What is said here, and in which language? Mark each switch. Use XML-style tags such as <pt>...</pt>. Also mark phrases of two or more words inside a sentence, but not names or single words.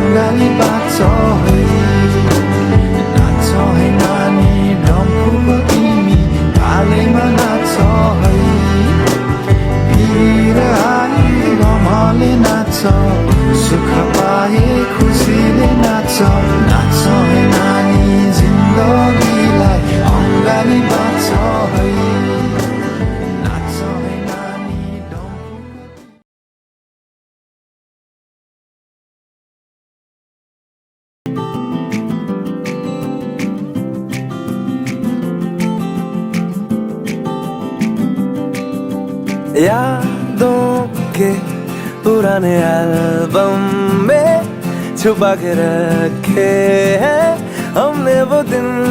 <ne>अङ्गाली बाँच्छ है नाच्छ है नानी डम्फुको तिमी तालैमा नाच्छ है वीर आई रमाले नाच्छ सुख पाए खुसीले नाच्छ नाच्छ है नानी जिन्दगीलाई अङ्गाली बाँच्छ है नाच्छ है नानी डम्फुको</ne> <hi>यादों के पुराने एल्बम में छुपा के रखे हैं हमने वो दिन</hi>